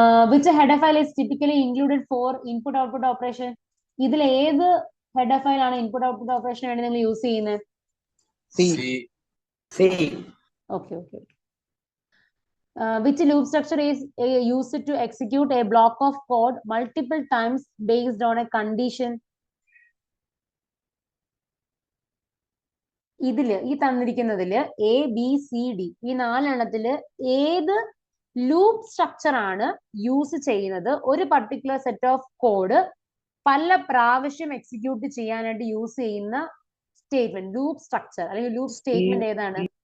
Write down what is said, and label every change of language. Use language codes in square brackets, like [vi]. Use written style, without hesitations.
[en] which header file is typically included for input output operation? [ml] ഇതിൽ ഏത് header file ആണ് input output operation വേണ്ടി നിങ്ങൾ യൂസ് ചെയ്യുന്നത്? [en] C. Okay. Which loop structure is used to execute a block of code multiple times based on a condition? [ml] ഇതില് ഈ തന്നിരിക്കുന്നതില് ABCD ഈ 4 എണ്ണത്തില് ഏത് ലൂപ്പ് സ്ട്രക്ചർ ആണ് യൂസ് ചെയ്യുന്നത് ഒരു പർട്ടിക്കുലർ സെറ്റ് ഓഫ് കോഡ് പല പ്രാവശ്യം എക്സിക്യൂട്ട് ചെയ്യാനായിട്ട് യൂസ് ചെയ്യുന്ന സ്റ്റേറ്റ്മെന്റ്, ലൂപ്പ് സ്ട്രക്ചർ അല്ലെങ്കിൽ ലൂപ്പ് സ്റ്റേറ്റ്മെന്റ് ഏതാണ്?